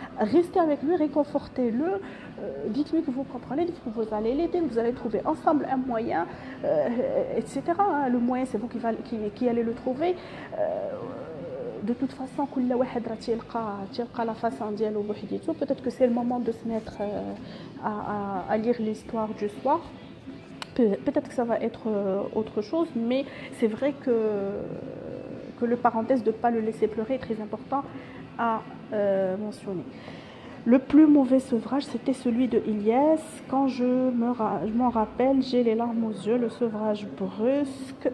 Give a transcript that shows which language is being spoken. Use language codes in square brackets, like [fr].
[fr] Restez avec lui, réconfortez-le, dites-lui que vous comprenez, dites que vous allez l'aider, que vous allez trouver ensemble un moyen, etc. Le moyen c'est vous qui allez le trouver. De toute façon, [ar] كل واحد راه تيلقى [fr] la façon [ar] ديالو بوحديتو. [fr] Peut-être que c'est le moment de se mettre à lire l'histoire du soir. Peut-être que ça va être autre chose, mais c'est vrai que le parenthèse de ne pas le laisser pleurer est très important à mentionner. Le plus mauvais sevrage, c'était celui de Ilyes. Quand je m'en rappelle, j'ai les larmes aux yeux, le sevrage brusque.